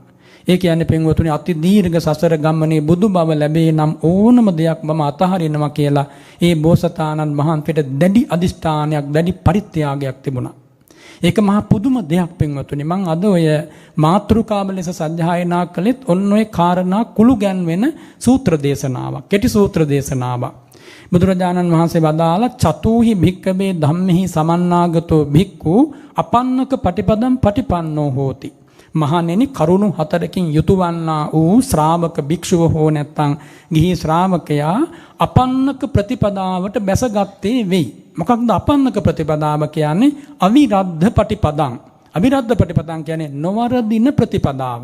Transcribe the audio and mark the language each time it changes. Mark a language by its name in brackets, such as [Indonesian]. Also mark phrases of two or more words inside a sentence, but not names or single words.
[Sinhala] ඒ කියන්නේ පින්වතුනි අති දීර්ඝ සසර ගමනේ බුදු බව ලැබේ නම් ඕනම දෙයක් මම අතහරිනවා කියලා ඒ බෝසතාණන් වහන්සේට දැඩි අදිෂ්ඨානයක්, දැඩි පරිත්‍යාගයක් තිබුණා. ඒක මහා පුදුම දෙයක් පින්වතුනි. මම අද ඔය මාතෘකාව ලෙස සජ්ජායනා කළෙත් ඔන්න ඔය කාරණා කුළු ගැන්වෙන සූත්‍ර දේශනාවක්, කෙටි සූත්‍ර දේශනාවක්. බුදුරජාණන් වහන්සේ වදාළ [Pali] චතුහි භික්කවේ ධම්මෙහි සමන්නාගතෝ භික්ඛු අපන්නක පටිපදම් පටිපන්නෝ හෝති. [Sinhala] මහණෙනි කරුණු 4කින් යුතුයවන්නා වූ ශ්‍රාවක භික්ෂුව හෝ නැත්නම් ගිහි ශ්‍රාවකයා අපන්නක ප්‍රතිපදාවට බැසගත්තේ වෙයි. [Pali] මොකක්ද අපන්නක ප්‍රතිපදාව කියන්නේ? අවිරද්ධ පටිපදං. අවිරද්ධ පටිපදං [Sinhala] කියන්නේ නොවරදින ප්‍රතිපදාව.